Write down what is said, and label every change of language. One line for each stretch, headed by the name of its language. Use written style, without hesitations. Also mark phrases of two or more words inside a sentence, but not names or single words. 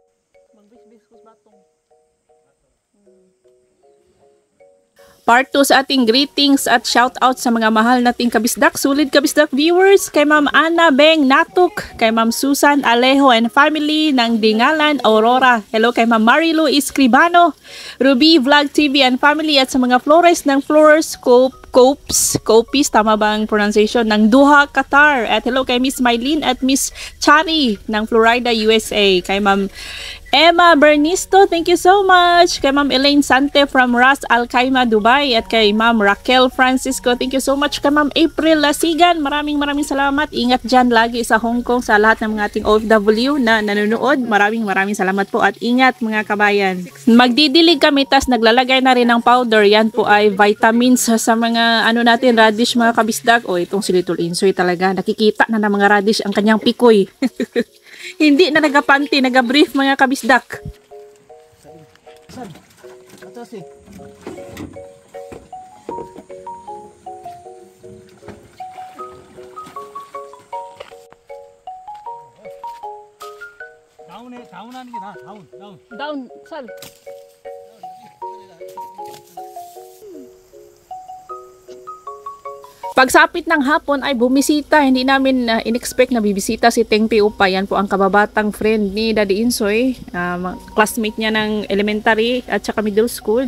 Filipino: Part 2 sa ating greetings at shoutout sa mga mahal nating kabisdak, solid kabisdak viewers, kay Ma'am Ana Beng Natuk, kay Ma'am Susan Alejo and family ng Dingalan, Aurora. Hello kay Ma'am Marilu Escribano, Ruby Vlog TV and family, at sa mga flores ng Flores Copis, tama ba ang pronunciation, ng Doha, Qatar. At hello kay Miss Mylene at Miss Chari ng Florida, USA. Kay Ma'am Emma Bernisto,
English: thank you so much.
Filipino: Kay Ma'am Elaine Sante from Ras Al Khaimah, Dubai. At kay Ma'am Raquel Francisco,
English: thank you so much.
Filipino: Kay Ma'am April Lasigan, maraming salamat. Ingat dyan lagi sa Hong Kong, sa lahat ng mga ating OFW na nanonood. Maraming salamat po at ingat mga kabayan. Magdidilig kami, tas naglalagay na rin ng powder. Yan po ay vitamins sa mga natin, radish mga kabisdak. O itong si Little Insoy talaga, nakikita na ng mga radish ang kanyang pikoy. Hindi na nagapanty, nagabrief mga kabisdak.
Korean: 다운 하는 게 나아. Down, sal.
Filipino: Pagsapit ng hapon ay bumisita. Hindi namin in-expect na bibisita si Teng Piupa. Yan po ang kababatang friend ni Daddy Insoy. Classmate niya ng elementary at saka
English: middle school.